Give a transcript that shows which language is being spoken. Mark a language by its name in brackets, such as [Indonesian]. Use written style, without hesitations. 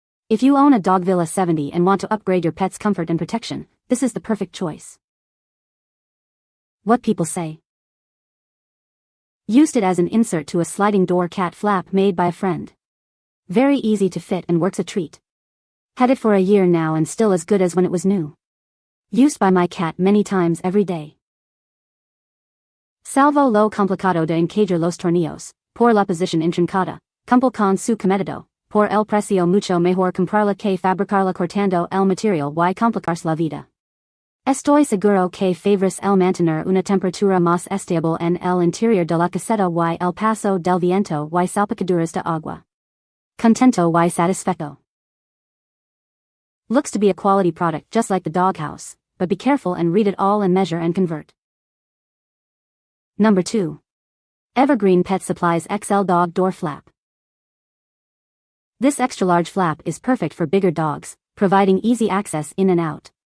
[English] If you own a Dogvilla 70 and want to upgrade your pet's comfort and protection, this is the perfect choice. What people say. Used it as an insert to a sliding door cat flap made by a friend. Very easy to fit and works a treat. Had it for a year now and still as good as when it was new. Used by my cat many times every day. [Spanish] Salvo lo complicado de encajar los tornillos, por la posición intrincada, cumple con su cometido, por el precio mucho mejor comprarla que fabricarla cortando el material y complicarse la vida. Estoy seguro que favorice el mantener una temperatura más estable en el interior de la caseta y el paso del viento y salpicaduras de agua. Contento y satisfecho. [English] Looks to be a quality product just like the doghouse, but be careful and read it all and measure and convert. Number 2. Evergreen Pet Supplies XL Dog Door Flap. This extra-large flap is perfect for bigger dogs, providing easy access in and out.